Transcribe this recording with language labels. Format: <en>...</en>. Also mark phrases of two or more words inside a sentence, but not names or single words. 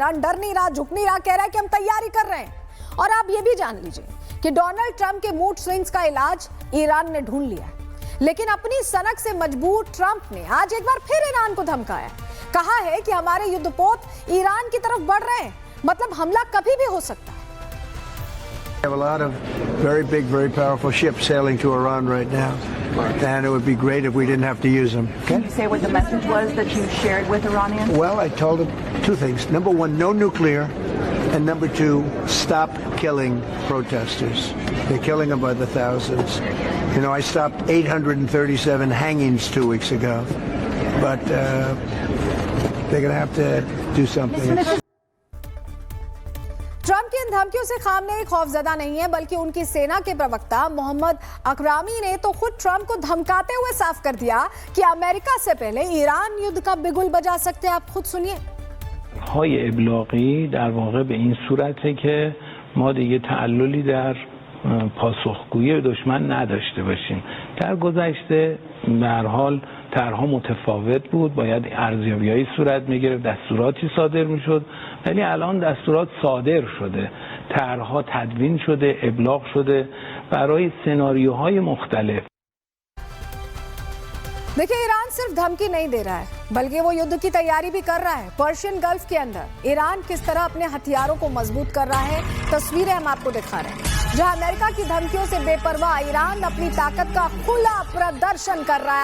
<hi>ईरान डर नहीं रहा, झुक नहीं रहा, कह रहा है कि हम तैयारी कर रहे हैं। और आप ये भी जान लीजिए कि डोनाल्ड ट्रंप के</hi> <en>mood swings</en> <hi>का इलाज ईरान ने ढूंढ लिया है। लेकिन अपनी सनक से मजबूर ट्रंप ने आज एक बार फिर ईरान को धमकाया, कहा है कि हमारे युद्धपोत ईरान की तरफ बढ़ रहे हैं, मतलब हमला कभी भी हो सकता है।</hi> <en>We have a lot of very big, very powerful ships sailing to Iran right now, and it would be great if we didn't have to use them. Can you say what the message was that you shared with Iranians? Well, I told them two things. Number one, no nuclear, and number two, stop killing protesters. They're killing them by the thousands. You know, I stopped 837 hangings 2 weeks ago, but they're going to have to do something.</en> <hi>ट्रंप की इन धमकियों से खामनेई खौफजदा नहीं है, बल्कि उनकी सेना के प्रवक्ता मोहम्मद अकरामी ने तो खुद ट्रंप को धमकाते हुए साफ कर दिया कि अमेरिका से पहले ईरान युद्ध का बिगुल बजा सकते हैं। आप खुद सुनिए।</hi> <fa>های ابلاغی در واقع به این صورته که ما دیگه تعللی در پاسخگویی دشمن نداشته باشیم. در گذشته به هر حال طرحها متفاوت بود، باید ارزیابی‌هایی صورت می‌گرفت، دستوراتی صادر می‌شد، ولی الان دستورات صادر شده، طرحها تدوین شده، ابلاغ شده برای سناریوهای مختلف.</fa> <hi>देखिए, ईरान सिर्फ धमकी नहीं दे रहा है, बल्कि वो युद्ध की तैयारी भी कर रहा है। पर्शियन गल्फ के अंदर ईरान किस तरह अपने हथियारों को मजबूत कर रहा है, तस्वीरें हम आपको दिखा रहे हैं। जहां अमेरिका की धमकियों से बेपरवाह ईरान अपनी ताकत का खुला प्रदर्शन कर रहा है।</hi>